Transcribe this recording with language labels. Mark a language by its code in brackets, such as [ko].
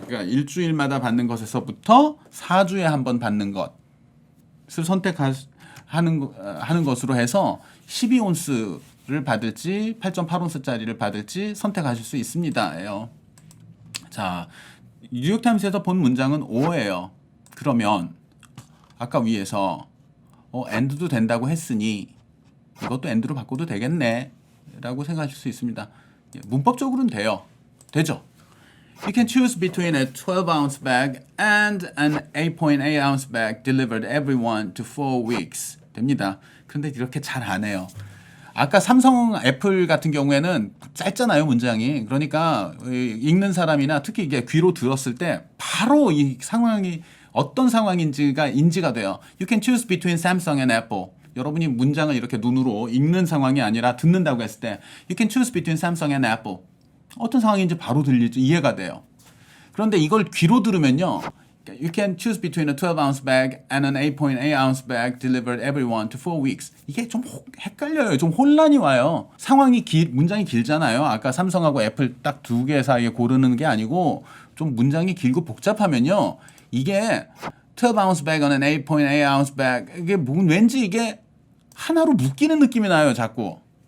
[ko] 그러니까 일주일마다 받는 것에서부터 4주에 한 번 받는 것을 선택하는 것으로 해서 12온스를 받을지 8.8온스짜리를 받을지 선택하실 수 있습니다. 자, 뉴욕타임스에서 본 문장은 O예요. 그러면 아까 위에서 and도 된다고 했으니 이것도 and로 바꿔도 되겠네 라고 생각하실 수 있습니다. 문법적으로는 되죠. [en] You can choose between a 12-ounce bag and an 8.8-ounce bag delivered every 1 to 4 weeks. [ko] 됩니다. 그런데 이렇게 잘 안 해요. 아까 삼성, 애플 같은 경우에는 짧잖아요, 문장이. 그러니까 읽는 사람이나 특히 이게 귀로 들었을 때 바로 이 상황이 어떤 상황인지가 인지가 돼요. [en] You can choose between Samsung and Apple. [ko] 여러분이 문장을 이렇게 눈으로 읽는 상황이 아니라 듣는다고 했을 때 [en] You can choose between Samsung and Apple. [ko] 어떤 상황인지 바로 들리지 이해가 돼요. 그런데 이걸 귀로 들으면요. [en] You can choose between a 12-ounce bag and an 8.8-ounce bag delivered every 1 to 4 weeks. [ko] 이게 좀 헷갈려요. 좀 혼란이 와요. 문장이 길잖아요. 아까 삼성하고 애플 딱 두 개 사이에 고르는 게 아니고 좀 문장이 길고 복잡하면요. 이게 [en] 12-ounce bag and an 8.8-ounce bag [ko] 이게 왠지 이게 하나로 묶이는 느낌이 나요. 자꾸.